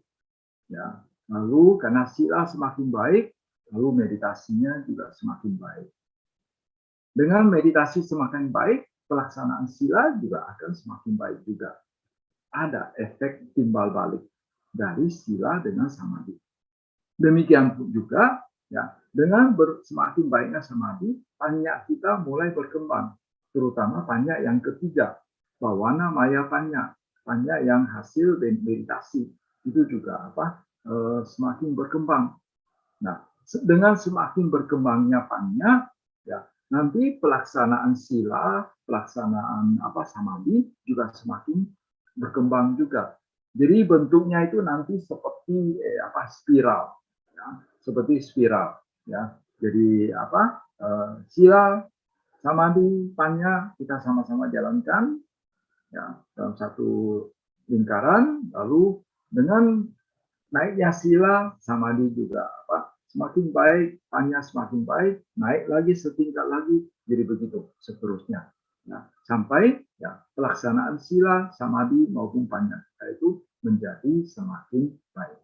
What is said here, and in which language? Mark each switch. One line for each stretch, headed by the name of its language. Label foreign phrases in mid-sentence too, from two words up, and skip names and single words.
Indonesian: Ya, lalu karena sila semakin baik, lalu meditasinya juga semakin baik. Dengan meditasi semakin baik, pelaksanaan sila juga akan semakin baik juga. Ada efek timbal balik dari sila dengan samadhi. Demikian juga, ya, dengan semakin baiknya samadhi, panya kita mulai berkembang, terutama panya yang ketiga,
Pali: Bawana Maya Panya,
Indonesian: panya yang hasil meditasi, itu juga semakin berkembang. Nah, dengan semakin berkembangnya panya, ya, nanti pelaksanaan sila, pelaksanaan samadhi juga semakin berkembang juga. Jadi bentuknya itu nanti seperti spiral, ya, seperti spiral, ya. Jadi sila, samadhi, panya kita sama-sama jalankan, ya, dalam satu lingkaran. Lalu dengan naiknya sila, samadhi juga semakin baik, panya semakin baik, naik lagi setingkat lagi, jadi begitu seterusnya. Nah, sampai ya pelaksanaan sila, samadhi maupun panya itu menjadi semakin baik.